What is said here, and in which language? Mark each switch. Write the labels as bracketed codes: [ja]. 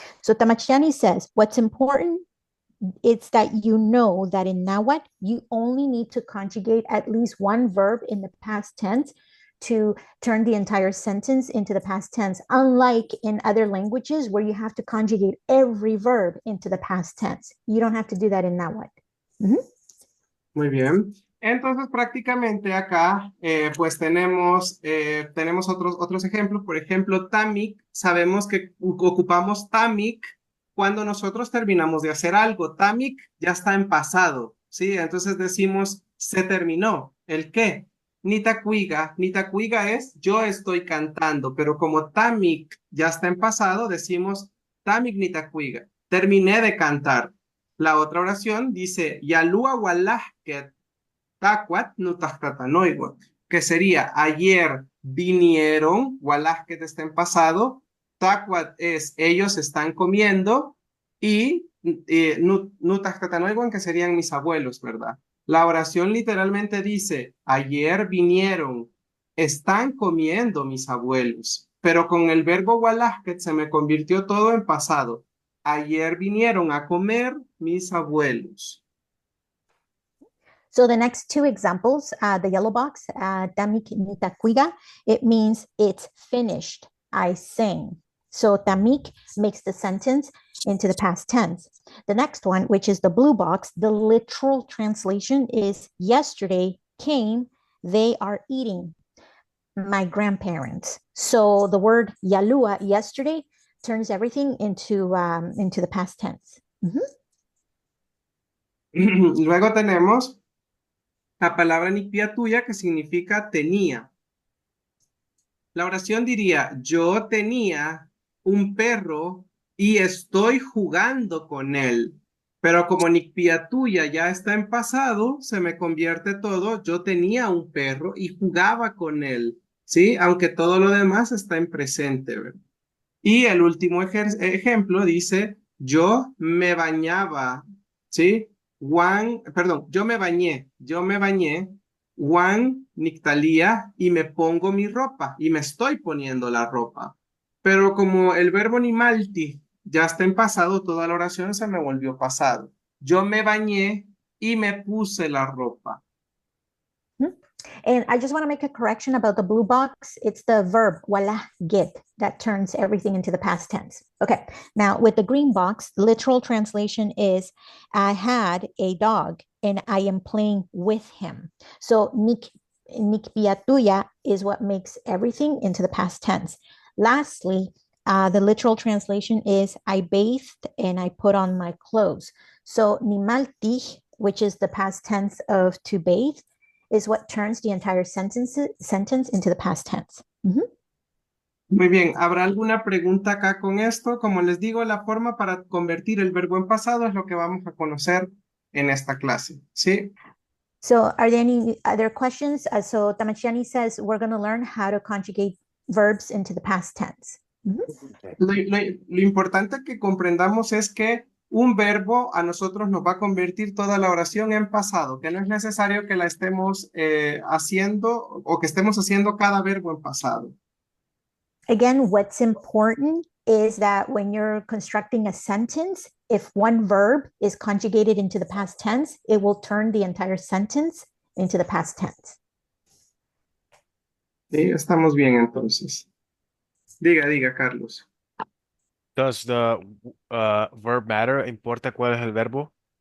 [en] So Tamachiani says, what's important it's that you know that in Nahuatl, you only need to conjugate at least one verb in the past tense to turn the entire sentence into the past tense, unlike in other languages where you have to conjugate every verb into the past tense. You don't have to do that in Nahuatl. Mm-hmm. [es] Muy bien. Entonces, prácticamente acá, pues tenemos otros ejemplos. Por ejemplo, tamik, sabemos que ocupamos tamik cuando nosotros terminamos de hacer algo. Tamik ya está en pasado, ¿sí? Entonces decimos, se terminó. ¿El qué? Nitacuiga. Nitacuiga es yo estoy cantando, pero como tamik ya está en pasado, decimos tamik nitacuiga. Terminé de cantar. La otra oración dice, [nah] Yalúa Walahket Tacuat Nutahtatanoigua, [es] que sería ayer vinieron, Walahket está en pasado, Tacuat es ellos están comiendo y Nutahtatanoigua, que serían mis abuelos, ¿verdad? La oración literalmente dice, ayer vinieron, están comiendo mis abuelos, pero con el verbo Walahket se me convirtió todo en pasado. Ayer vinieron a comer mis abuelos. [en] So the next two examples, the yellow box, tamik nitakuiga, it means it's finished. I sing. So tamik makes the sentence into the past tense. The next one, which is the blue box, the literal translation is yesterday came, they are eating my grandparents. So the word yalua, yesterday, turns everything into the past tense. Mm-hmm. [es] Luego tenemos la palabra tuya que significa tenía. La oración diría, yo tenía un perro y estoy jugando con él. Pero como tuya ya está en pasado, se me convierte todo, yo tenía un perro y jugaba con él. ¿sí? Aunque todo lo demás está en presente, ¿verdad? Y el último ejemplo dice, yo me bañaba, ¿sí? Yo me bañé, Juan Nictalía, y me pongo mi ropa, y me estoy poniendo la ropa. Pero como el verbo nimalti ya está en pasado, toda la oración se me volvió pasado. Yo me bañé y me puse la ropa. Mhm. [en] And I just want to make a correction about the blue box. It's the verb wala get that turns everything into the past tense. Okay. Now with the green box, the literal translation is I had a dog and I am playing with him. So nikpiatuya is what makes everything into the past tense. Lastly, the literal translation is I bathed and I put on my clothes. So nimalti, which is the past tense of to bathe, is what turns the entire sentence into the past tense. Mm-hmm. [es] Muy bien, ¿habrá alguna pregunta acá con esto? Como les digo, la forma para convertir el verbo en pasado es lo que vamos a conocer en esta clase, ¿sí? [en] So are there any other questions? So Tamachiani says we're going to learn how to conjugate verbs into the past tense. Mm-hmm. [es] Lo importante que comprendamos es que un verbo a nosotros nos va a convertir toda la oración en pasado, que no es necesario que la estemos haciendo o que estemos haciendo cada verbo en pasado. [en] Again, what's important is that when you're constructing a sentence, if one verb is conjugated into the past tense, it will turn the entire sentence into the past tense. [es] Sí, estamos bien entonces. Diga, Carlos. [en] Does the verb matter? [es] ¿Importa cuál es el verbo?